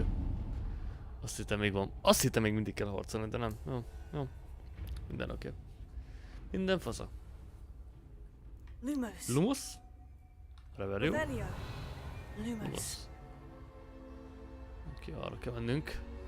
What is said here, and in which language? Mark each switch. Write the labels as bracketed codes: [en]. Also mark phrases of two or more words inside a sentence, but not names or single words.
[hu] Azt hittem még van. Azt hittem még mindig kell harcolni, de nem. Jó. Jó. Minden oké. Minden fasza. Lumos. Lumos? Revelio? Revelio. Lumos. Lumos. Oké, arra kell mennünk.